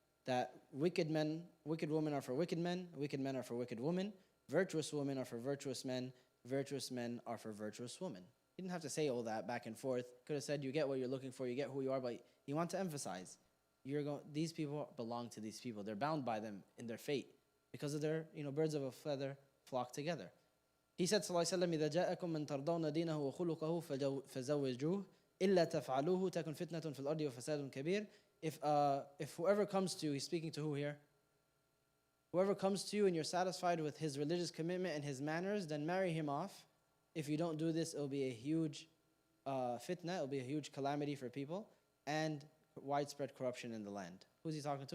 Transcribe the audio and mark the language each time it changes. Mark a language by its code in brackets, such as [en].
[en] That wicked women are for wicked men are for wicked women, virtuous women are for virtuous men are for virtuous women. He didn't have to say all that back and forth. Could have said, you get what you're looking for, you get who you are, but he wanted to emphasize, these people belong to these people. They're bound by them in their fate because of their, birds of a feather flock together. He said, [ar] sallallahu alaihi wasallam, إذا جاءكم من ترضون دينه وخلقه فزوجوه إلا تفعلوه تكن فتنة في الأرض وفساد كبير. [en] If whoever comes to you, he's speaking to who here? Whoever comes to you and you're satisfied with his religious commitment and his manners, then marry him off. If you don't do this, it'll be a huge fitna, it'll be a huge calamity for people, and widespread corruption in the land. Who's he talking to?